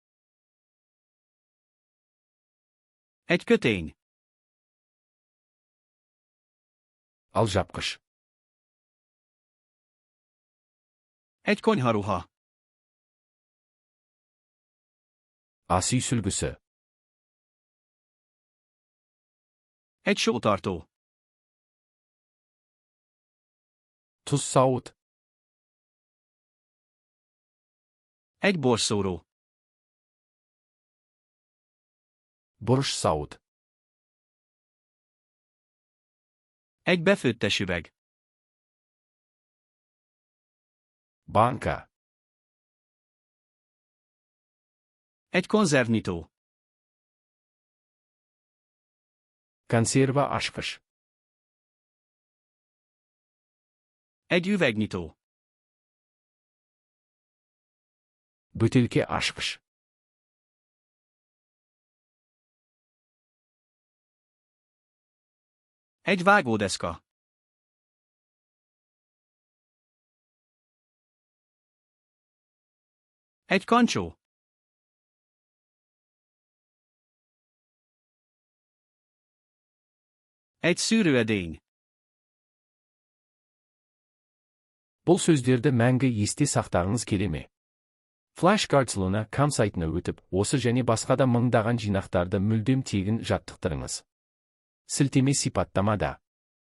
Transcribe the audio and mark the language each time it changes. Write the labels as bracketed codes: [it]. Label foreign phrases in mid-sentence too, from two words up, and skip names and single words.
[hu] Egy kötény. [kk] Алжапқыш. [hu] Egy konyharuha. [kk] Ас үй сүлгісі. [hu] Egy sótartó. [kk] Тұз сауыт. [hu] Egy borszóró. [kk] Бұрыш сауыт. [hu] Egy befőttes üveg. [kk] Банка. [hu] Egy konzervnyitó. [kk] Консерва ашқыш. [hu] Egy üvegnyitó. [kk] Бөтелке ашқыш. [hu] Egy vágódeszka. Egy kancsó. Egy szűrőedény. [kk] Бұл сөздерді мәңгі есте сақтағыңыз келе ме? FlashcardsLuna сайтына өтіп, осы және басқа да мыңдаған жинақтарды мүлдем тегін жаттықтырыңыз. Сілтеме сипаттамада.